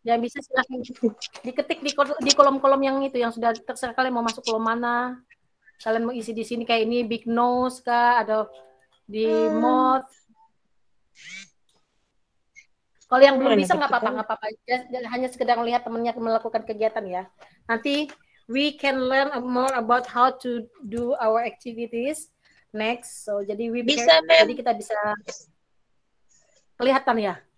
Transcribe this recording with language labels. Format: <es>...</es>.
<id>Yang bisa silakan diketik di kolom-kolom yang itu yang sudah terserah kalian mau masuk kolom mana. Kalian mau isi di sini kayak ini</id> <en>big nose</en> <id>kah atau di mouth. Kalau yang belum bisa nggak apa-apa. Hanya sekedar melihat temannya melakukan kegiatan ya. Nanti</id> <en>we can learn more about how to do our activities next.</en> <id>So jadi jadi kita bisa kelihatan ya.</id>